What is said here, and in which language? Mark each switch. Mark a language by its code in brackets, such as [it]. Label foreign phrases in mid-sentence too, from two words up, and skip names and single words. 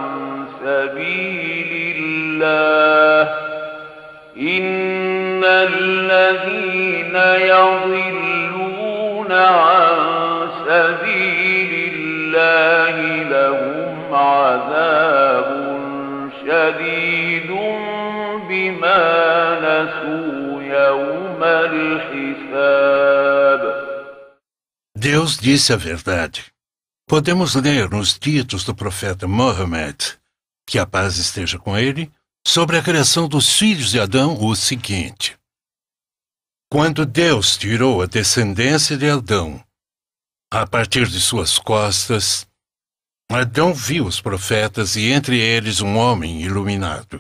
[ar] سبيل الله إن الذين يضلون عن سبيل الله لهم عذاب شديد بما نسوا يوم الحساب. [pt] Deus disse a verdade. Podemos ler nos ditos do profeta Mohammed, que a paz esteja com ele, sobre a criação dos filhos de Adão o seguinte: quando Deus tirou a descendência de Adão, a partir de suas costas, Adão viu os profetas e entre eles um homem iluminado.